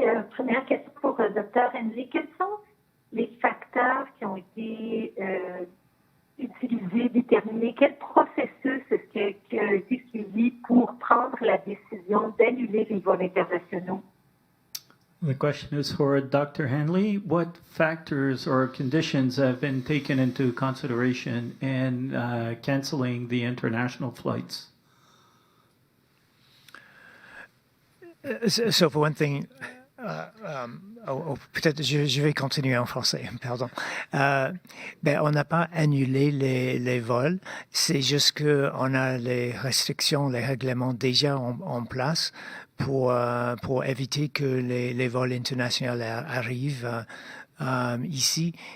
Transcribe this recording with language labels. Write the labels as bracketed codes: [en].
[fr] première question pour le Dr. Hanley. Quels sont les facteurs qui ont été utilisés, déterminés? Quel processus est-ce qui a été suivi pour prendre la décision d'annuler les vols internationaux? [en] The question is for Dr. Hanley. What factors or conditions have been taken into consideration in canceling the international flights? So for one thing, [fr] peut-être je vais continuer en français, pardon. On n'a pas annulé les vols, c'est juste qu'on a les restrictions, les règlements déjà en place pour éviter que les vols internationaux arrivent ici.